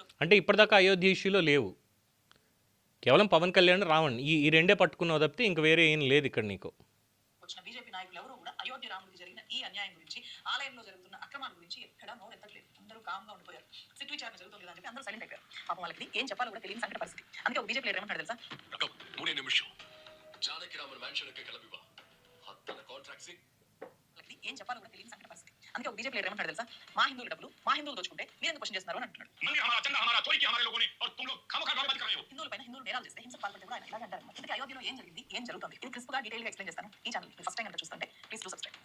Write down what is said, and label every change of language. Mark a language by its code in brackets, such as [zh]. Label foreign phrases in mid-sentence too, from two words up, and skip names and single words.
[te] అంటే ఇప్పటిదాకా అయోధ్య ఇష్యూలో లేవు, కేవలం పవన్ కళ్యాణ్ రావణ్ ఈ రెండే పట్టుకున్నావు తప్పితే ఇంక వేరే ఏం లేదు ఇక్కడ నీకు. వచ్చిన బీజేపీ నాయకులు ఎవరు కూడా అయోధ్య రాముడికి జరిగిన ఈ అన్యాయం గురించి, ఆలయంలో జరుగుతున్న అక్రమాల గురించి ఎక్కడా నోరెత్తట్లేదు. అందరూ కామ్గా ఉండిపోయారు. సిట్ విచారణ జరుగుతుంది కదా అని చెప్పి అందరూ సైలెంట్ అయిపోయారు. పాపం వాళ్ళకి ఏం చెప్పాలో కూడా తెలియని సంకట పరిస్థితి. అందుకే ఒక బీజేపీ లీడర్ ఏమంటాడు తెలుసా? [kn] ಮೂರೇ ನಿಮಿಷ ಜಾನಕಿ ರಾಮನ ಮ್ಯಾನ್ಷನ್ಗೆ ಕೆಲವಿವ ಹತ್ತನ ಕಾಂಟ್ರಾಕ್ಟ್ [te] వాళ్ళకి ఏం చెప్పాలో కూడా తెలియని సంకట పరిస్థితి. అందుకే ఒక బీజేపీ లీడర్ ఏమంటాడు తెలుసా? మా హిందువుల డబ్బులు మా హిందువులు దోచుకుంటే మీరు ఎందుకు క్వశ్చన్ చేస్తున్నారు అని అంటున్నాడు. హిందువుల పైన హిందువులు నేరాలు చేస్తే హింసకు పాల్పడితే కూడా ఆయన ఇలాగే అంటారు. అందుకే అయోధ్యలో ఏం జరిగింది, ఏం జరుగుతుంది, ఇది క్రిస్ప్ గా డీటెయిల్ గా ఎక్స్ప్లెయిన్ చేస్తాను ఈ ఛానల్. [en] first time [te] అంటే చూస్తుంటే [en] please do subscribe.